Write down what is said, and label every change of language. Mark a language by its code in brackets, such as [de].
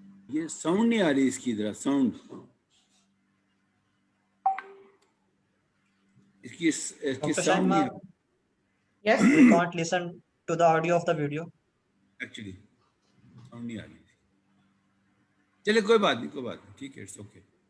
[hi] ये साउंड नहीं आ रही इसकी तरह साउंड इसकी [en] Dr. [hi] साउंड नहीं [en] Shaima, Yes? we can't listen to the audio of the video. [hi] Actually sound नहीं आ रही चलिए कोई बात नहीं ठीक है [en] it's okay